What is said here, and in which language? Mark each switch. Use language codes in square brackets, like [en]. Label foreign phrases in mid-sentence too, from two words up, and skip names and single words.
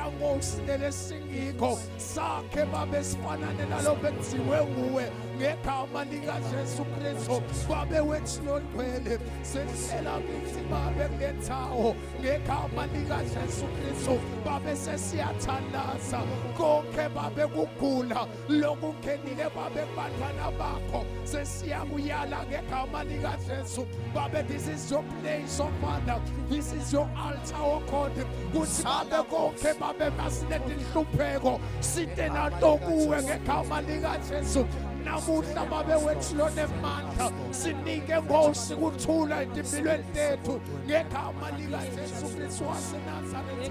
[ss] Nkosi lesingikho sakhe Babe sifanane nalo benziwe nguwe ngegama likaJesu Kristu Babe wethu longcwele sesela kithi Babe ngethawo ngegama likaJesu Kristu Babe sesiyathandaza konke Babe kugula lokungenile Babe kubantwana bakho sesiyakuyala ngegama likaJesu Babe [en] this is your place of honor this is your altar oh God [ss] kuthi Babe konke Babe masilethe inhlupheko site nato kuwe ngegama likaJesu namuhla Babe wethu lonemandla setha sinike Nkosi ukuthula empilweni zethu ngegama lika Jesu Kristu waseNazaretha.